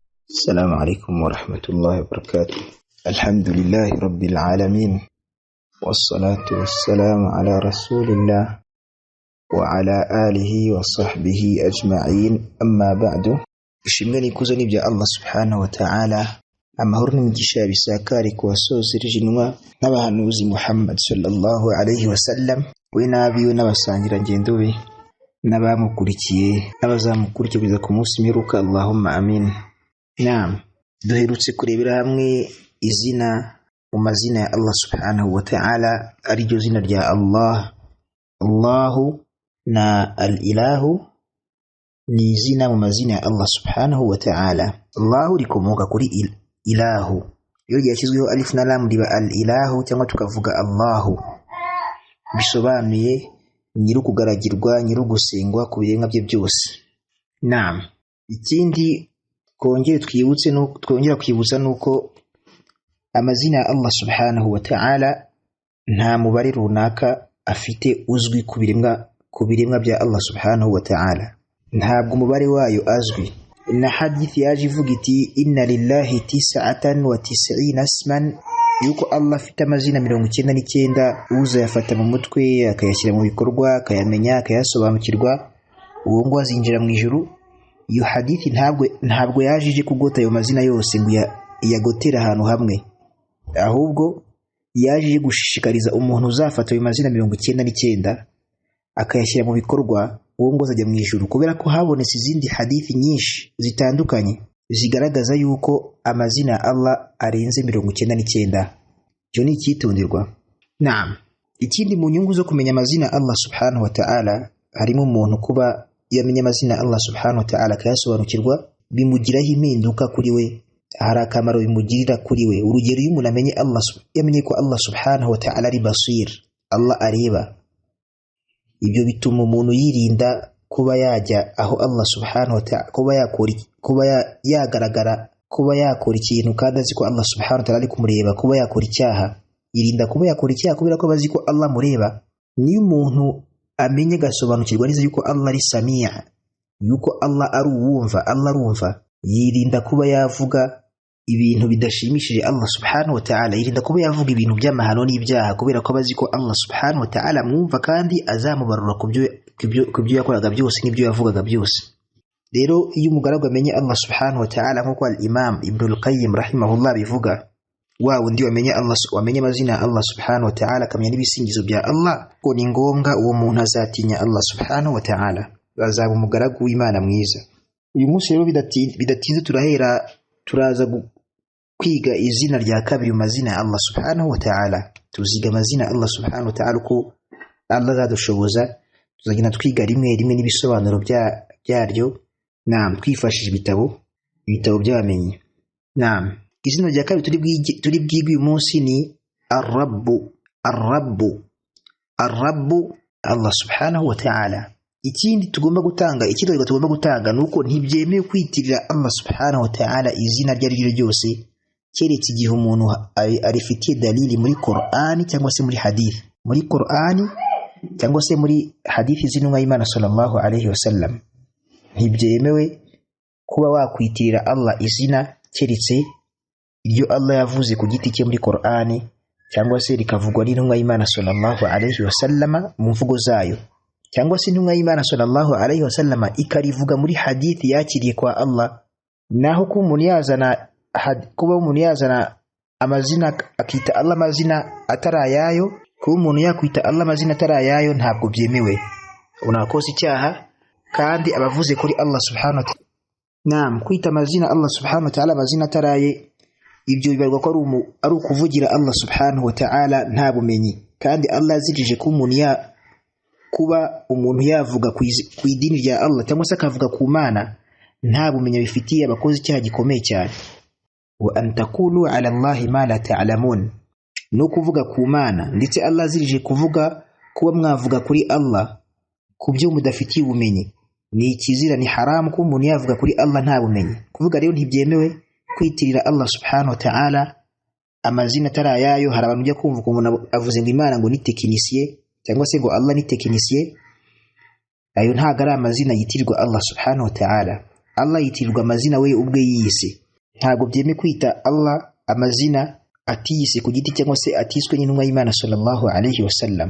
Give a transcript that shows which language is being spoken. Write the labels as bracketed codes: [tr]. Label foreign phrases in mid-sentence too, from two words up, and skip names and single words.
[ar] السلام عليكم ورحمة الله وبركاته. الحمد لله رب العالمين، والصلاة والسلام على رسول الله وعلى آله وصحبه أجمعين. أما بعد، [rw] ishimwe kuzani bya [ar] الله سبحانه وتعالى, [rw] amahoro n'imigisha bisakare ku basozerije intumwa n'abahanuzi Muhammad [ar] صلى الله عليه وسلم, [rw] we n'abiwe n'abasangira ngendo be n'abamukurikiye n'abazamukurikiye kugeza ku munsi mperuka. [ar] اللهم آمين. [rw] Naam, duherutse kurebera hamwe izina mu mazina ya [ar] الله سبحانه وتعالى, [rw] ari ryo zina rya Allah. Allahu na al-ilahu ni izina mu mazina ya [ar] الله سبحانه وتعالى. [rw] Allahu rikomoka kuri ilahu, iyo ryashyizweho alif na lam riba al-ilahu, cyangwa tukavuga Allahu, bisobanuye nyirukugaragirwa, nyirugusengwa ku birenga bye byose. Naam, ikindi twongera kwibutsa nuko amazina ya [ar] الله سبحانه وتعالى [rw] nta mubare runaka afite uzwi ku biremwa bya [ar] الله سبحانه وتعالى, [rw] ntabwo umubare wayo azwi. Na hadithi yaje ivuga iti [ar] إن لله 99 اسما, [rw] yuko Allah afite amazina 99, uza yafata mu mutwe akayashyira mu bikorwa, akayamenya, akayasobanukirwa, uwo ngo azinjira mu ijuru. Iyo hadithi ntabwo yajije kugota ayo mazina yose ngo yagotera ahantu hamwe, ahubwo yajije gushishikariza umuntu uzafata ayo mazina 99 akayashyira mu bikorwa, uwo ngo azajya mu ijuru, kubera ko habonetse izindi hadithi nyinshi zitandukanye zigaragaza yuko amazina ya Allah arenze 99. Cyo ni icyitonderwa. Naam, ikindi mu nyungu zo kumenya amazina ya [ar] الله سبحانه وتعالى, [rw] harimo umuntu kuba yamenya amazina [ar] الله سبحانه وتعالى [rw] akayasobanukirwa, bimugiraho impinduka kuri we, hari akamaro bimugirira kuri we. Urugero, iyo umuntu yamenye ko [ar] الله سبحانه وتعالى [rw] ari basir, Allah areba, ibyo bituma umuntu yirinda kuba yajya aho [ar] الله سبحانه وتعالى, [rw] kuba yakora ikintu kandi azi ko [ar] الله سبحانه وتعالى [rw] ari kumureba, kuba yakora icyaha. Yirinda kuba yakora icyaha kubera ko bazi ko Allah mureba. Niyo umuntu amenye gasobanukirwa neza yuko Allah ari samia, yuko Allah ari uwumva, Allah arumva, yirinda kuba yavuga ibintu bidashimishije [ar] الله سبحانه وتعالى, [rw] yirinda kuba yavuga ibintu by'amahano n'ibyaha, kubera ko bazi ko [ar] الله سبحانه وتعالى [rw] mwumva kandi azamubarura kubyo yakoraga byose n'ibyo yavugaga byose. Rero iyo umugaragu amenye [ar] الله سبحانه وتعالى, [rw] nk'uko [ar] الإمام ابن القيم رحمه الله [rw] bivuga, wa wundi wamenye amazina ya [ar] الله سبحانه وتعالى, [rw] akamenya n'ibisingizo bya Allah, ko ni ngombwa uwo muntu azatinya [ar] الله سبحانه وتعالى, [rw] azaba umugaragu w'Imana mwiza. Uyu munsi rero bidatinze turaza kwiga izina rya kabiri mu mazina ya [ar] الله سبحانه وتعالى. [rw] Tuziga amazina ya [ar] الله سبحانه وتعالى [rw] uko Allah azadushoboza, tuzagenda twiga rimwe n'ibisobanuro byaryo. Naam, twifashishije ibitabo by'abamenyi. Naam, izina rya kabiri turi bwige uyu munsi ni Ar-Rabbu. [ar] الله سبحانه وتعالى. [rw] Ikindi tugomba gutanga nuko ntibyemewe kwitirira [ar] الله سبحانه وتعالى [rw] izina ryo ari ryose, keretse igihe umuntu arifitiye dalili muri Qur'ani cyangwa se muri hadith. Muri Qur'ani cyangwa se muri hadithi z'intumwa y'Imana [ar] صلى الله عليه وسلم, [rw] ntibyemewe kuba wakwitirira Allah izina keretse iryo Allah yavuze ku giti cye muri Qur'ani, cyangwa se rikavugwa n'intumwa y'Imana [ar] صلى الله عليه وسلم [rw] mu mvugo zayo, cyangwa se intumwa y'Imana [ar] صلى الله عليه وسلم [rw] ikarivuga muri hadithi yakiriye kwa Allah. Naho kuba umuntu yazana amazina akita Allah amazina atarayayo, kuba umuntu yakwita Allah amazina atarayayo, ntabwo byemewe, unakosa icyaha kandi abavuze kuri [ar] الله سبحانه وتعالى. [rw] Naam, kwita amazina [ar] الله سبحانه وتعالى [rw] amazina ataraye, ibyo bibarwa ko ari ukuvugira [ar] الله سبحانه وتعالى [rw] nta bumenyi. Kandi Allah yazirije kuba umuntu yavuga ku idini rya Allah cyangwa se akavuga ku Mana nta bumenyi bifitiye, abakoze icyaha gikomeye cyane. [ar] وأن تقولوا على الله ما لا تعلمون, [rw] no kuvuga ku Mana, ndetse Allah yazirije kuvuga kuba mwavuga kuri Allah ku byo mudafitiye ubumenyi. Ni ikizira, ni haramu ko umuntu yavuga kuri Allah nta bumenyi. Kuvuga rero ntibyemewe kwitirira [ar] الله سبحانه وتعالى [rw] amazina atarayayo. Hari abantu ujya kumva umuntu avuze ngo Imana ngo ni tekinisiye, cyangwa se ngo Allah ni tekinisiye. Ayo ntago ari amazina yitirirwa [ar] الله سبحانه وتعالى. [rw] Allah yitirirwa amazina we ubwe yiyise. ntago byeme kwita Allah amazina atiyise ku giti cyangwa se atiswe n'intumwa y'Imana [ar] صلى الله عليه وسلم.